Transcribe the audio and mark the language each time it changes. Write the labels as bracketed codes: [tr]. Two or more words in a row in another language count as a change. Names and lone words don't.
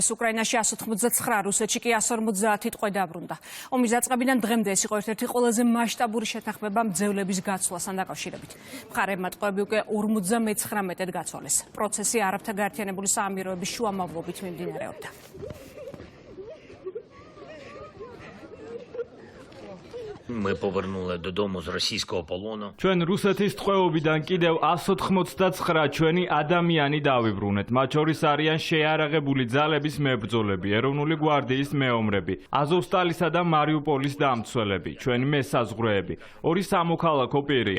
[ka] უკრაინაში 189, რუსეთში კი 150 ტყვე დაბრუნდა. ომის დაწყებიდან დღემდე ეს იყო ერთ-ერთი ყველაზე მასშტაბური შეთანხმება მძევლების გაცვლასთან დაკავშირებით. მხარეებმა ტყვეები უკვე 59-ად გაცვალეს. პროცესი არაბთა გაერთიანებული საამიროების შუამავლობით მიმდინარეობდა. [uk] Ми повернули додому з російського полону. [ka] ჩვენ რუსეთის ტყვეობიდან კიდევ 189 ჩვენი ადამიანი დავიბრუნეთ. მათ შორის არიან შეიარაღებული ძალების მებრძოლები, ეროვნული გვარდიის მეომრები, აზოვსტალისა და მარიუპოლის დამცველები, ჩვენი მესაზღვრეები, ორი სამოქალაქო პირია.